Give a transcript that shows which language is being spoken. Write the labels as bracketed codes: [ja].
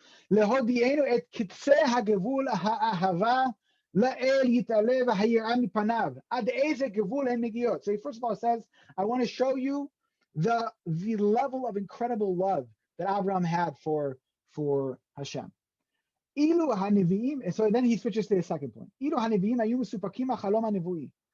[he] להודיענו את קצה הגבול האהבה לאל יתעלה והיראה מפניו. עד איזה גבול הן מגיעות. [en] So he first of all says, I want to show you the level of incredible love that Avraham had for Hashem. [he] אילו הנביאים, [en] so then he switches to the second point. [he] אילו הנביאים היו מסופקים החלום הנבואי.